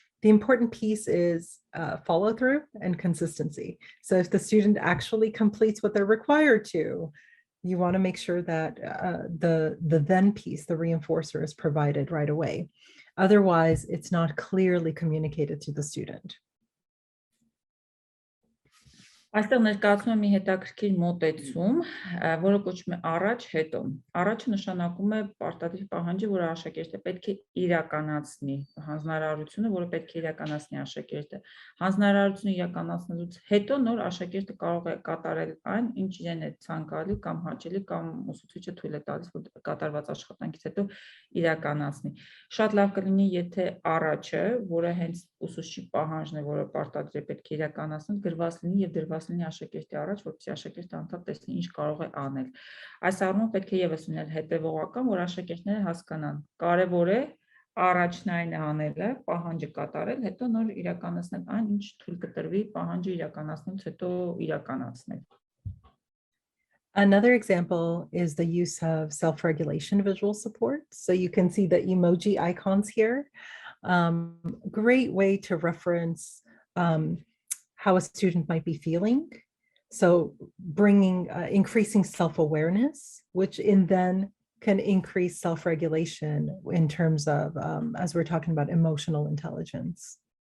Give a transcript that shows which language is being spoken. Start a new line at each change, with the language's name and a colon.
English: The important piece is follow through and consistency. So if the student actually completes what they're required to, you want to make sure that the then piece, the reinforcer, is provided right away. Otherwise, it's not clearly communicated to the student.
Armenian: Այստեղ ներկայացնում եմ մի հետաքրքիր մոտեցում, որը կոչվում է առաջ հետո։ Առաջը նշանակում է պարտադիր պահանջը, որ աշակերտը պետք է իրականացնի, հանձնարարությունը, որը պետք է իրականացնի աշակերտը։ Հանձնարարությունը իրականացնելուց հետո նոր աշակերտը կարող է կատարել այն, ինչ իրեն է ցանկալի կամ հաճելի կամ ուսուցիչը թույլ է տալիս, որ կատարված աշխատանքից հետո իրականացնի։ Շատ լավ կլինի, եթե առաջը, որը հենց ուսուցչի պահանջն է, որը պարտադիր է պետք է իրականացնել, գրված լինի եւ դրված լինի աշակերտի առաջ, որպեսզի աշակերտը անդադար տեսնի ինչ կարող է անել։ Այս առումով պետք է եւս լինել հետեւողական, որ աշակերտները հասկանան։ Կարևոր է առաջնային անելը, պահանջը կատարել, հետո նոր իրականացնել այն, ինչ թույլ կտրվի պահանջը իրականացնելուց հետո իրականացնել։
English: Another example is the use of self-regulation visual support. So you can see the emoji icons here. Great way to reference how a student might be feeling. So increasing self-awareness, which then can increase self-regulation in terms of, as we're talking about, emotional intelligence.